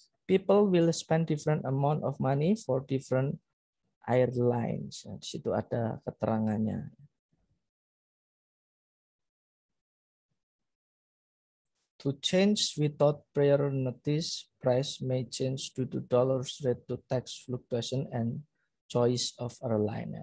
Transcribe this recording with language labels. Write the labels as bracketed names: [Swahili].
[English] People will spend different amount of money for different airlines. [Indonesian] Nah, di situ ada keterangannya. [English] To change without prior notice, price may change due to dollars rate to tax fluctuation and choice of airline.